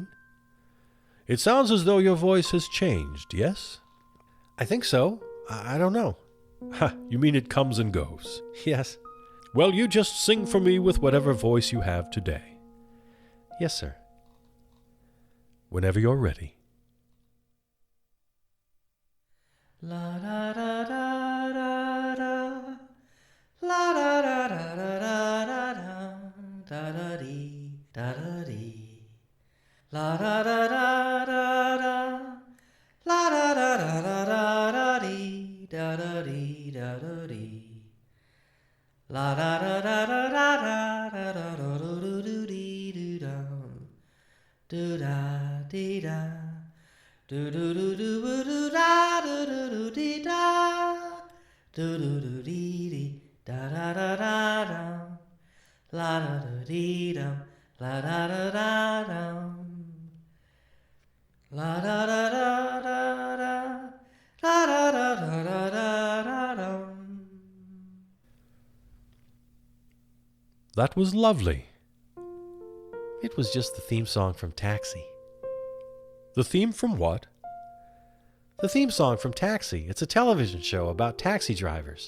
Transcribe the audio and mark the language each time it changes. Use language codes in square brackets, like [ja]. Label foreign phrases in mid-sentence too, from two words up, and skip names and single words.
[en] It sounds as though your voice has changed, yes? I think so. I don't know. Ha, you mean it comes and goes? Yes. Well, you just sing for me with whatever voice you have today. Yes, sir. Whenever you're ready. La da da da da da, la da da da da da da da dee da da dee, la da da da da da, la da da da da da dee da da dee da da dee, la da da da da da da da da do do dee do da dee da. Do do do do do da do do do dee da do do do dee dee da da da da da la da da dee da la da da da da la da da da da da la da da da da da da. That was lovely. It was just the theme song from Taxi. The theme from what? The theme song from Taxi. It's a television show about taxi drivers.